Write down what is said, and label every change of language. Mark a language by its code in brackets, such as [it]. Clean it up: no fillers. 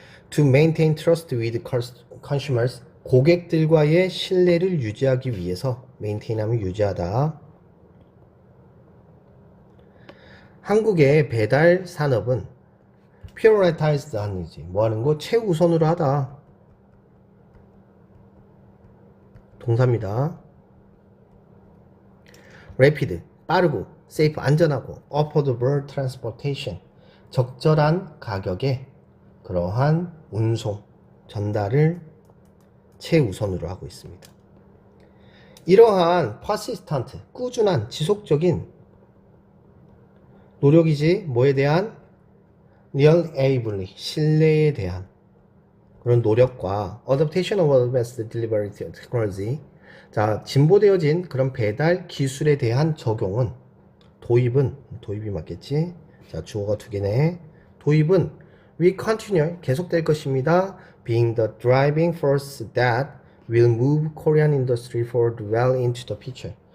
[en] To maintain trust with consumers. [ko] 고객들과의 신뢰를 유지하기 위해서, maintain 하면 유지하다. 한국의 배달 산업은 prioritized 하는 거지. 뭐 하는 거? 최우선으로 하다. 동사입니다. [en] rapid, [ko] 빠르고, [en] safe, [ko] 안전하고, [en] affordable transportation, [ko] 적절한 가격에 그러한 운송, 전달을 최우선으로 하고 있습니다. 이러한 persistent, 꾸준한, 지속적인 노력이지 뭐에 대한 reliably, 신뢰에 대한 그런 노력과 [en] adaptation of advanced delivery technology, [ko] 자, 진보되어진 그런 배달 기술에 대한 적용은 도입이 맞겠지? 자, 주어가 두 개네. 도입은 [en] will continue, [ko] 계속될 것입니다. [en] being the driving force that will move Korean industry forward well into the future.